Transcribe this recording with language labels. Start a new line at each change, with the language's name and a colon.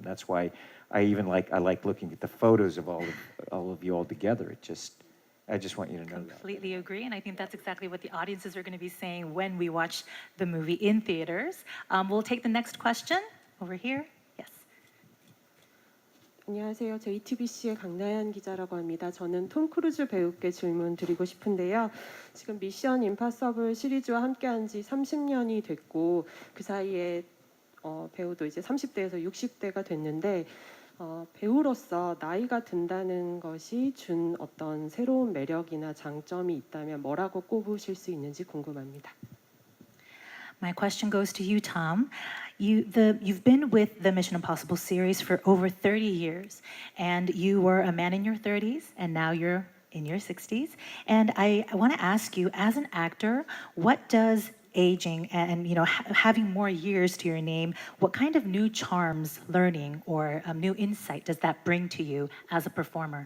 English: That's why I like looking at the photos of all of you all together. I just want you to know that. Completely agree, and I think that's exactly what the audiences are going to be saying when we watch the movie in theaters. We'll take the next question over here. Yes.
Korean: 안녕하세요. JTBC의 강나연 기자라고 합니다. 저는 톰크루즈 배우께 질문 드리고 싶은데요. 지금 미션 임파서블 시리즈와 함께한 지 30년이 됐고 그 사이에 배우도 이제 30대에서 60대가 됐는데 배우로서 나이가 든다는 것이 준 어떤 새로운 매력이나 장점이 있다면 뭐라고 꼽으실 수 있는지 궁금합니다.
English: My question goes to you, Tom. You've been with the Mission Impossible series for over 30 years, and you were a man in your 30s, and now you're in your 60s. And I want to ask you, as an actor, what does aging and having more years to your name, what kind of new charms, learning, or new insight does that bring to you as a performer?